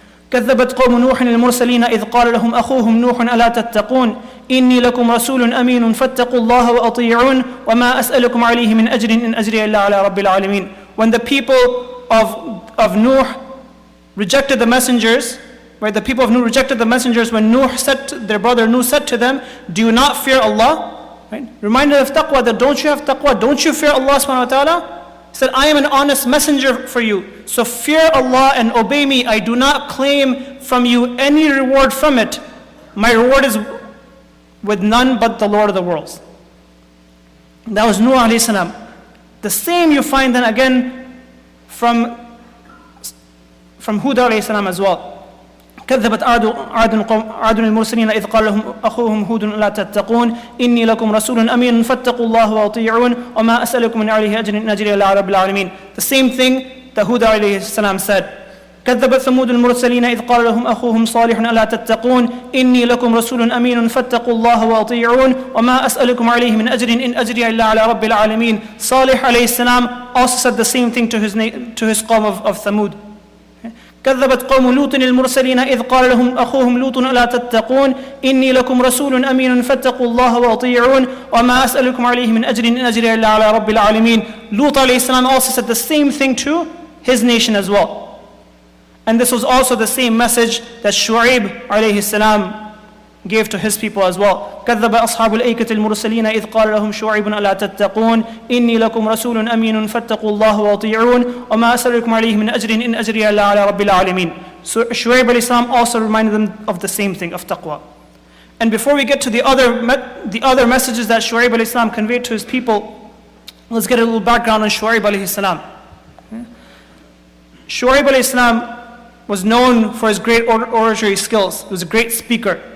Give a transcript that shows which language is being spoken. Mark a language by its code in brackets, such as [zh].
[ar] كذبت قوم نوح المرسلين إذ قال لهم أخوهم نوح ألا تتقون إني لكم رسول أمين فاتقوا الله وأطيعون وما أسألكم عليه من أجر إن أجري إلا على رب العالمين. [en] When the people of Nuh rejected the messengers, right, the people of Nuh rejected the messengers when their brother Nuh said to them, do you not fear Allah? Right? Reminded of taqwa, that don't you have taqwa, don't you fear Allah subhanahu wa ta'ala? He said, I am an honest messenger for you. So fear Allah and obey me. I do not claim from you any reward from it. My reward is with none but the Lord of the worlds. That was Nuh alayhi salam. The same you find then again from Hud alayhi salam as well. [ar] كذبت عاد المرسلين إذ قال لهم أخوهم هود لا تتقون إني لكم رسول أمين فاتقوا الله وأطيعون وما أسألكم من عليه أجر إن أجري إلا على رب العالمين. [en] The same thing that Hud alayhi salam said. [ar] كذبت ثمود المرسلين إذ قال لهم أخوهم صالح ألا تتقون إني لكم رسول أمين فاتقوا الله وأطيعون وما أسألكم عليه من أجر إن أجري إلا على رب العالمين. [en] Salih alayhi salam also said the same thing to his qawm of Thamud. [ar] كذبت قوم لوط المرسلين إذ قال لهم أخوهم لوط ألا تتقون إني لكم رسول أمين فاتقوا الله وأطيعون وما أسألكم عليه من أجر إن أجري إلا على رب العالمين. [en] Lut alayhi salam also said the same thing to his nation as well. And this was also the same message that Shu'ayb alayhi salam gave to his people as well. [ar] كذب أصحاب الأيكة المرسلين إذ قال لهم شعيب ألا تتقون إني لكم رسول أمين فاتقوا الله وأطيعون وما أسألكم عليه من أجر إن أجري إلا على رب العالمين. [en] So Shu'ayb alayhi salam also reminded them of the same thing, of taqwa. And before we get to the other messages that Shu'ayb alayhi salam conveyed to his people, let's get a little background on Shu'ayb alayhi salam. Shu'ayb alayhi salam was known for his great oratory skills. He was a great speaker.